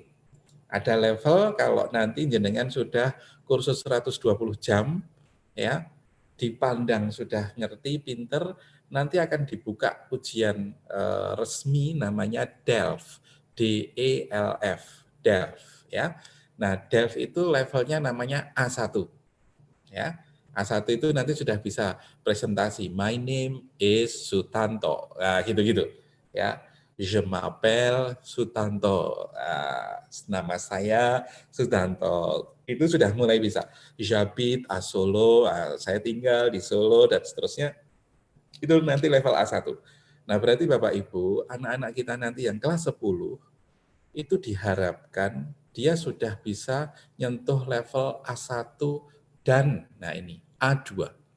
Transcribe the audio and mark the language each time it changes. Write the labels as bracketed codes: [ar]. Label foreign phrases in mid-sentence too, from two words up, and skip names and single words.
[id] Ada level kalau nanti jenengan sudah kursus 120 jam, ya, dipandang sudah ngerti, pinter, nanti akan dibuka ujian resmi namanya DELF, DELF, DELF, ya. Nah, DELF itu levelnya namanya A1, ya. A1 itu nanti sudah bisa presentasi, [en] my name is Sutanto, [id] nah, gitu-gitu, ya. [fr] Je m'appelle Sutanto, [id] nama saya Sutanto. Itu sudah mulai bisa. [fr] J'habite à Solo, [id] saya tinggal di Solo dan seterusnya. Itu nanti level A1. Nah, berarti Bapak Ibu, anak-anak kita nanti yang kelas 10 itu diharapkan dia sudah bisa nyentuh level A1 dan nah ini A2.